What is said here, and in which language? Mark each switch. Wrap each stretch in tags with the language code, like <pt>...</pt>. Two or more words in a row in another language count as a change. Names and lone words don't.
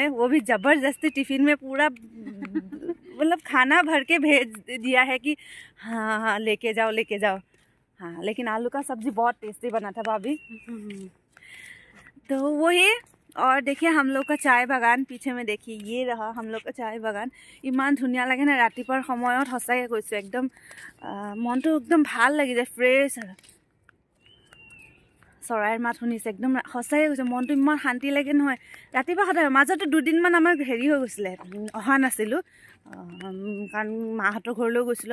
<hi>वो भी ज़बरदस्ती टिफ़िन में पूरा मतलब खाना भर के भेज दिया है कि हाँ हाँ लेके जाओ लेके जाओ। हाँ, लेकिन आलू का सब्ज़ी बहुत टेस्टी बना था भाभी। तो वही। और देखिए हम लोग का चाय बागान पीछे में, देखिए ये रहा हम लोग का चाय बागान।</hi> <as>ইমান ধুনীয়া লাগে না रातिपुৱাৰ সময়ত, সঁচাকৈ কৈছোঁ একদম মনটো একদম ভাল লাগি যায়, ফ্ৰেছ। চৰাইৰ মাত শুনিছে, একদম সঁচাকৈ কৈছোঁ মনটো ইমান শান্তি লাগে নহয় ৰাতিপুৱা সদায়। মাজতে 2 দিনমান আমাৰ হেৰি হৈ গৈছিলে, অহা নাছিলোঁ, কাৰণ মাহঁতৰ ঘৰলৈ গৈছিলোঁ।</as>